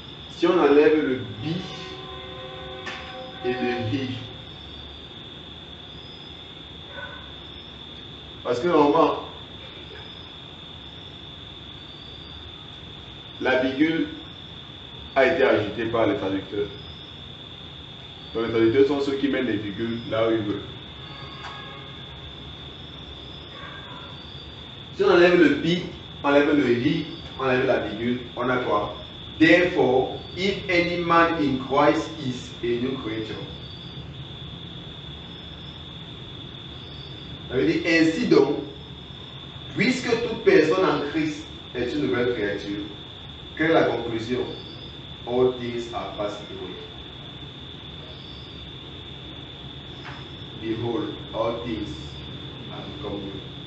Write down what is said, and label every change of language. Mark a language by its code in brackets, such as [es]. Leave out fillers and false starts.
[fr] Si on enlève le be et le he, parce que normalement, la virgule a été ajoutée par les traducteurs. Donc les traducteurs sont ceux qui mettent les virgules là où ils veulent. Si on enlève le be, on enlève le he, on enlève la virgule, on a quoi? [en] Therefore, if any man in Christ is a new creature. [fr] Ça veut dire ainsi donc, puisque toute personne en Christ est une nouvelle créature, quelle est la conclusion? [en] All things are passed away. Behold, all things are become new.